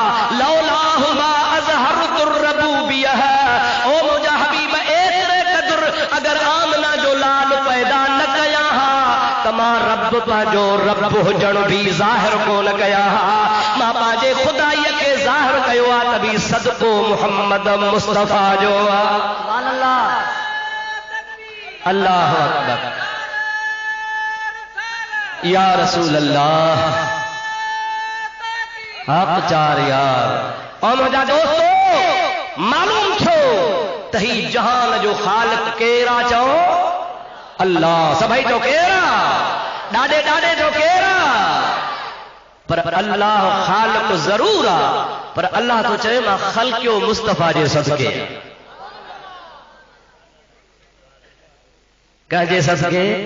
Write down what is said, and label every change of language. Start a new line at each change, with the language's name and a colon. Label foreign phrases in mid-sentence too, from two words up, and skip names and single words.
Arabic: لولاه ما أظهرت ربوبية,
Sindhi: ओ मुंहिंजा हबीब एतिरे क़दुर अगर आमना जो लाल पैदा न कया हा त मां रब पंहिंजो रब हुजण भी ज़ाहिर कोन कया हा। मां पंहिंजे खुदाईअ खे ज़ाहिर कयो आहे त बि सदको मोहम्मद मुस्तफ़ा जो आहे।
Arabic: سبحان الله، الله أكبر, يا رسول الله,
Sindhi: حق چار يار. और मुंहिंजा दोस्तो मालूम थियो त ही जहान जो ख़ालिक़ केरु आहे? चओ अल्लाह सभई तो केरा ॾाॾे ॾाॾे जो केरा पर अल्लाह ख़ालिक़ ज़रूर आ पर अल्लाह तो चए मां ख़ल्क़ियो मुस्तफ़ा जे सदके कंहिंजे सदके